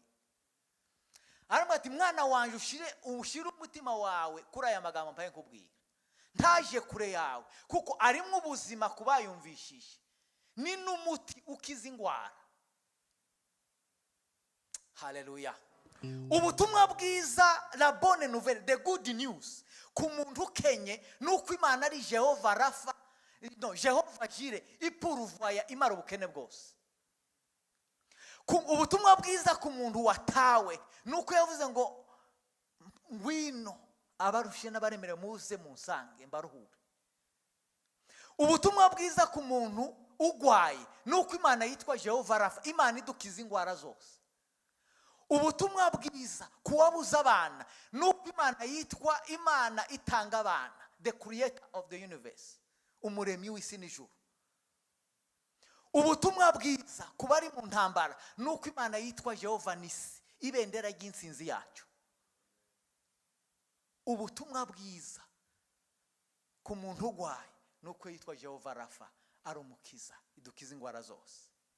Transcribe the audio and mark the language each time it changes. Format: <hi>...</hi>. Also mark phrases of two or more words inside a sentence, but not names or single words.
<rw>Arimo ati mwana wanje ushire umutima wawe kuri aya magambo mpaye nkubwira. Ntaje kure yawe kuko arimo ubuzima kubayumvishije. Ni n'umuti ukiza ingwara. Hallelujah. Ubutumwa bwiza,</rw> <fr>la bonne nouvelle,</fr> <en>the good news</en> <rw>ku muntu ukenye nuko Imana ari Jehova Rafa, no Jehova Jire, ipuruvaya imara ubukene bwose. Ubutumwa bwiza ku muntu watawe nuko yavuze ngo ngwino abarushe n'abaremere muze munsange mbaruhure. Ubutumwa bwiza ku muntu ugwaye nuko Imana yitwa Jehova Rafa, Imana idukiza ingwara zose. Ubutumwa bwiza kuwabuza abana nuko Imana yitwa Imana itanga abana,</rw> <en>the creator of the universe,</en> <rw>umuremyi w'isi n'ijuru. Ubutumwa bwiza kubari mu ntambara nuko Imana yitwa Jehova Nisi, ibendera ry'insinzi yacu. Ubutumwa bwiza ku muntu ugwaye nuko yitwa Jehova Rafa, ari umukiza, idukiza ingwara zose.</rw>